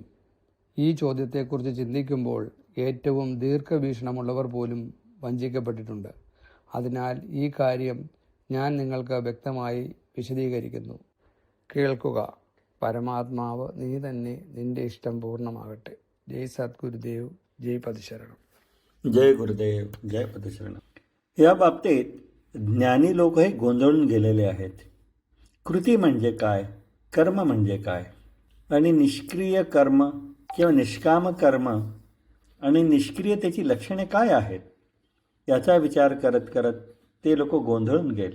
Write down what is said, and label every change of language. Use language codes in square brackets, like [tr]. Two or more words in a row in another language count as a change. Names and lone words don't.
[ml] ഈ ചോദ്യത്തെക്കുറിച്ച് ചിന്തിക്കുമ്പോൾ ഏറ്റവും ദീർഘവീക്ഷണമുള്ളവർ പോലും വഞ്ചിക്കപ്പെട്ടിട്ടുണ്ട്. അതിനാൽ ഈ കാര്യം ഞാൻ നിങ്ങൾക്ക് വ്യക്തമായി വിശദീകരിക്കുന്നു. കേൾക്കുക. പരമാത്മാവ് നീ തന്നെ, നിന്റെ ഇഷ്ടം പൂർണ്ണമാകട്ടെ. [mr] जय सद्गुरुदेव, जय पदशरण. जय गुरुदेव, जय पदशरण. या बाबतीत ज्ञानी लोक हे गोंधळून गेलेले आहेत. कृती म्हणजे काय, कर्म म्हणजे काय, आणि निष्क्रिय कर्म किंवा निष्काम कर्म आणि निष्क्रियतेची लक्षणे काय आहेत याचा विचार करत करत ते लोक गोंधळून गेले.